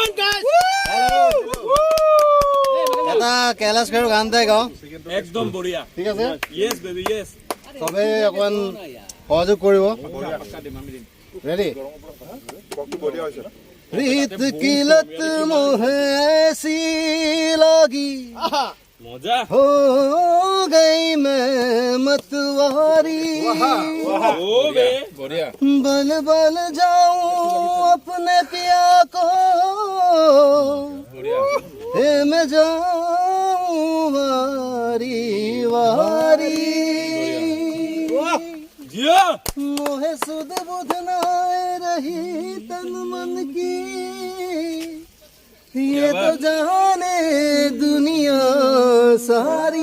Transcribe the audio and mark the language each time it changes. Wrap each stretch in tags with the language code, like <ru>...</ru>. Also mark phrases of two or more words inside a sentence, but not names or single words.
<as>এটা কেলাছ খেৰ গান এটাই গাওঁ একদম বঢ়িয়া ঠিক আছে</as> <en>yes baby yes</en> <as>চবেই অকণমান সহযোগ কৰিব ৰেডি</as> <hi>रीत की लत मोहे ऐसी लगी</hi> <as>মজা</as> <hi>हो गई मैं मतवारी</hi> <as>ও বে বঢ়িয়া</as> <hi>बल बल जाऊं अपने पिया को हे मैं जाऊं वारी वारी</hi> <as>জিয়া</as> <hi>मोहे सुध बुध नाए रही तन मन की ये तो जाने दुनिया सारी</hi>